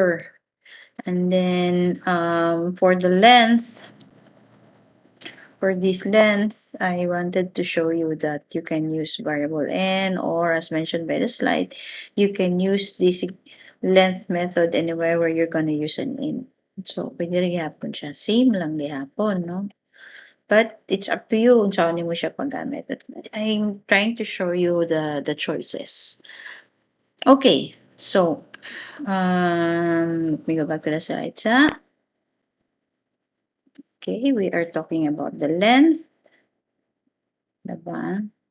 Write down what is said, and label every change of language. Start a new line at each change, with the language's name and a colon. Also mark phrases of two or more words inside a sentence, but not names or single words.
English: And then for the length, for this length, I wanted to show you that you can use variable n, or as mentioned by the slide, you can use this length method anywhere where you're going to use an in. So,
Cebuano: pwede rin gihapon siya. Same lang gihapon, no?
English: But it's up to you
Filipino: kung saan mo siya paggamit.
English: I'm trying to show you the choices. Okay, so let me go back to the slides. Okay, we are talking about the length. Diba?